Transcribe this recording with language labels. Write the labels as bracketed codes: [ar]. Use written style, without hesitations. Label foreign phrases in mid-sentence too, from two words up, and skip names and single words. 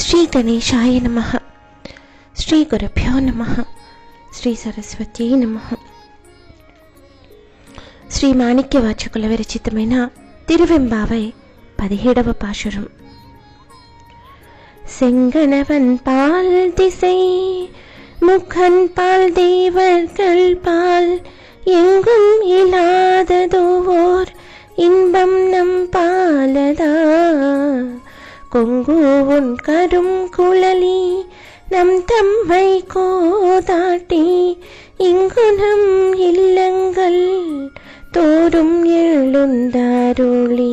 [sa] గణేశాయ నమః. శ్రీ గురుభ్యో నమః. శ్రీ సరస్వతీ నమః. [te] శ్రీ మాణిక్యవాచకుల విరచితమైన తిరువెంబావై 17వ పాశురం. [ta] செங்கணவன் பால் திசை முகன் பால் தேவர்கள் பால் எங்கும் இல்லாததோர் இன்பம் நம் பாலதா. கொங்கு உன் கரும் குழலி நம் தம்மை கோதாட்டி இங்கு நம் இல்லங்கள் தோறும் எழுந்தாருளி.